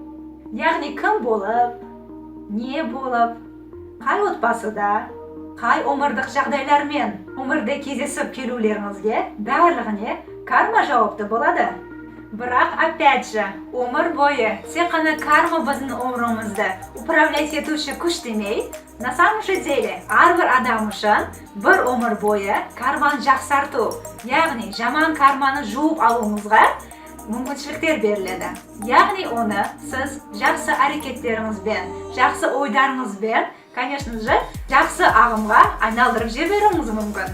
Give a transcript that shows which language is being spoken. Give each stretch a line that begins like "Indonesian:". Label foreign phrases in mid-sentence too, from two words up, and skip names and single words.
Kazakh: Яғни кім болып, не болып, қай отбасыда, қай өмірдік жағдайлармен өмірде кездесіп келулеріңізге барлығына карма жауапты болады. Бірақ,
Russian: опять же,
Kazakh: өмір бойы тек қана карма біздің өмірімізді управлять етуші күш демей,
Russian: на самом же деле,
Kazakh: әрбір адам үшін бір өмір бойы карманы жақсарту, яғни жаман карманы жуып алуыңызға мүмкіншіліктер беріледі. Яғни оны сіз жақсы әрекеттеріңізбен, жақсы ойдарыңызбен,
Russian: конечно же,
Kazakh: жақсы ағымға айналдырып жіберуіңіз мүмкін.